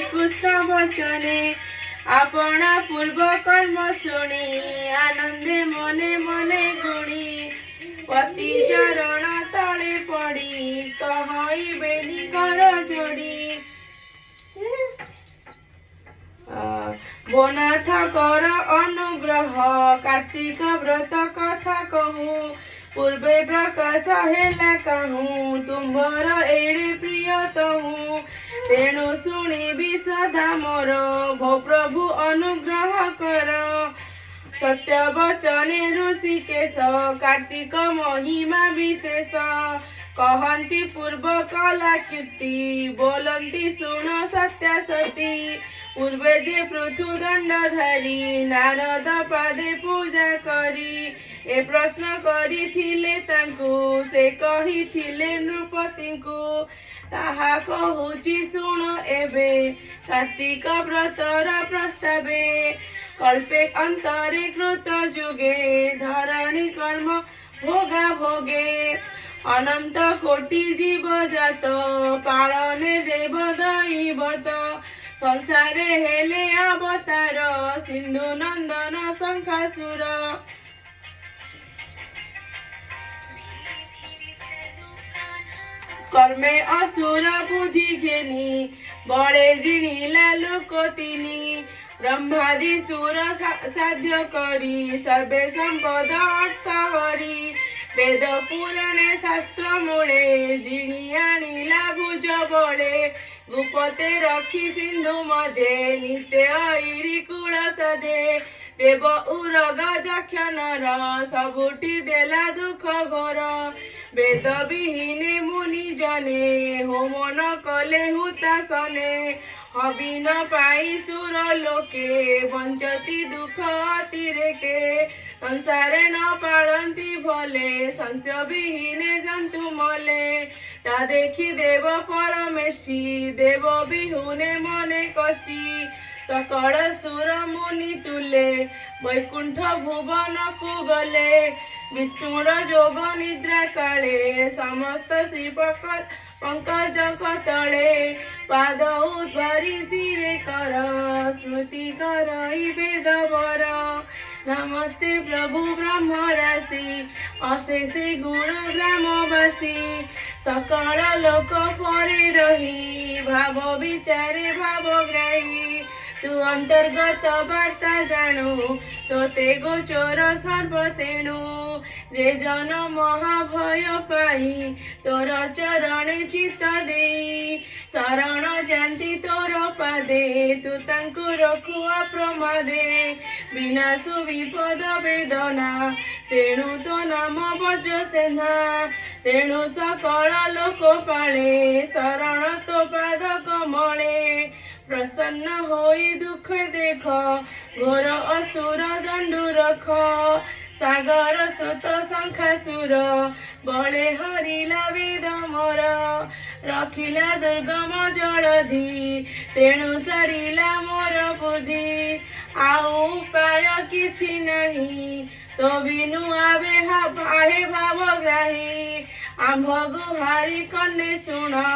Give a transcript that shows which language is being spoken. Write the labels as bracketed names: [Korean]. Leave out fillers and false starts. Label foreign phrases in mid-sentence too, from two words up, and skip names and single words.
[Odia] କୃଷ୍ଣ ବଚନେ ଅପଣା ପୂର୍ବ କର୍ମ ଶୁଣି ଆନନ୍ଦେ ମନେ ମନେ ଗୁଣି ପତି ଚରଣ ତଳେ ପଡ଼ି କହଇ ବେନି କର ଯୋଡ଼ି ବୋନାଥ କର ଅନୁଗ୍ରହ କାର୍ତ୍ତିକ ବ୍ରତ କଥା କହୁଁ ପୂର୍ବେ ପ୍ରକାଶ ହେଲା କହୁଁ ତୁମ୍ଭର ଏଡ଼େ ପ୍ରିୟ ତହୁଁ ତେଣୁ ଶୁଣିବି ସଦା ମୋର ଭୋ ପ୍ରଭୁ ଅନୁଗ୍ରହ କର। ସତ୍ୟ ବଚନେ ହୃଷୀକେଶ କାର୍ତ୍ତିକ ମହିମା ବିଶେଷ କହନ୍ତି ପୂର୍ବ କଳା କୀର୍ତ୍ତି ବୋଲନ୍ତି ଶୁଣ ସତ୍ୟା ସତୀ ପୂର୍ବେ ଯେ ପୃଥୁ ଦଣ୍ଡଧାରୀ ନାରଦ ପାଦେ ପୂଜା କରି ଏ ପ୍ରଶ୍ନ କରିଥିଲେ ତାଙ୍କୁ ସେ କହିଥିଲେ ନୃପତିଙ୍କୁ ତାହା କହୁଛି ଶୁଣ ଏବେ କାର୍ତ୍ତିକ ବ୍ରତର ପ୍ରସ୍ତାବେ କଳ୍ପେ ଅନ୍ତରେ କୃତ ଯୁଗେ ଧରଣୀ କର୍ମ ଭୋଗା ଭୋଗେ ଅନନ୍ତ କୋଟି ଜୀବ ଜାତ ପାଳନେ ଦେବ ଦୈବତ ସଂସାରେ ହେଲେ ଅବତାର ସିନ୍ଧୁ ନନ୍ଦନ ଶଙ୍ଖାସୁର କର୍ମେ ଅସୁର ବୁଦ୍ଧି ଘେନି ବଡ଼େ ଜିଣିଲା ଲୋକ ତିନି ବ୍ରହ୍ମାଦି ସୁର ସାଧ୍ୟ କରି ସର୍ବେ ସମ୍ପଦ ଅର୍ଥ ହରି ବେଦ ପୁରାଣେ ଶାସ୍ତ୍ର ମୂଳେ ଜିଣି ଆଣିଲା ଭୁଜ ବଳେ ଗୁପତେ ରଖି ସିନ୍ଧୁ ମଧ୍ୟେ ନିତ୍ୟ ଐରି କୁଳ ସଦେ ଦେବ ଉରଗ ଯକ୍ଷ ନର ସବୁଠି ଦେଲା ଦୁଖ ଘୋର ବେଦ ବିହୀନେ ମୁନି ଜନେ ହୋମ ନ କଲେ ହୁତାଶନେ ହବି ନ ପାଇ ସୁର ଲୋକେ ବଞ୍ଚନ୍ତି ଦୁଖ ଅତିରେକେ ସଂସାରେ ନ ପାଳନ୍ତି ଭଲେ ସଂଶୟ ବିହୀନେ ଜନ୍ତୁ ମଲେ ତା ଦେଖି ଦେବ ପରମେଷ୍ଠୀ ଦେବ ବିହୁନେ ମନେ କଷ୍ଟୀ ସକଳ ସୁର ମୁନି ତୁଲେ ବୈକୁଣ୍ଠ ଭୁବନ କୁ ଗଲେ ବିଷ୍ଣୁର ଯୋଗ ନିଦ୍ରା କାଳେ ସମସ୍ତ ଶ୍ରୀ ପଙ୍କଜ କତଲେ ପାଦ ଉଦ୍ଧାରି ସିରେ କର ସ୍ମୃତି କର ବେଦ ବର ନମସ୍ତେ ପ୍ରଭୁ ବ୍ରହ୍ମ ରାଶି ଅଶେଷେ ଗୁଣ ଗ୍ରାମବାସୀ ସକଳ ଲୋକ ପରେ ରହି ଭାବ ବିଚାରେ ଭାବଗ୍ରାହୀ ତୁ ଅନ୍ତର୍ଗତ ବାର୍ତ୍ତା ଜାଣୁ ତୋତେ ଗୋଚର ସର୍ବତେଣୁ ଯେ ଜନ ମହାଭୟ ପାଇ ତୋର ଚରଣେ ଚିତ୍ତ ଦେଇ ଶରଣ ଜାଣନ୍ତି ତୋର ପାଦେ ତୁ ତାଙ୍କୁ ରଖୁ ଅପ୍ରମାଦେ ବିନାଶୁ ବିପଦ ବେଦନା ତେଣୁ ତୋ ନାମ ଭଜ ସେନା ତେଣୁ ସକଳ ଲୋକ ପାଳେ ଶରଣ ତୋ ପାଦ କମଳେ ପ୍ରସନ୍ନ ହୋଇ ଦୁଖ ଦେଖ ଘୋର ଅସୁର ଦଣ୍ଡୁ ରଖ ସାଗର ସତ ଶଙ୍ଖାସୁର ବଳେ ହରିଲା ବେଦ ମୋର ରଖିଲା ଦୁର୍ଗମ ଜଳଧି ତେଣୁ ସରିଲା ମୋର ବୁଦ୍ଧି ଆଉ ଉପାୟ କିଛି ନାହିଁ ତୋ ବିନୁ ଆବେ ଆହେ ଭାବଗ୍ରାହୀ ଆମ୍ଭ ଗୁହାରି କର୍ଣ୍ଣେ ଶୁଣ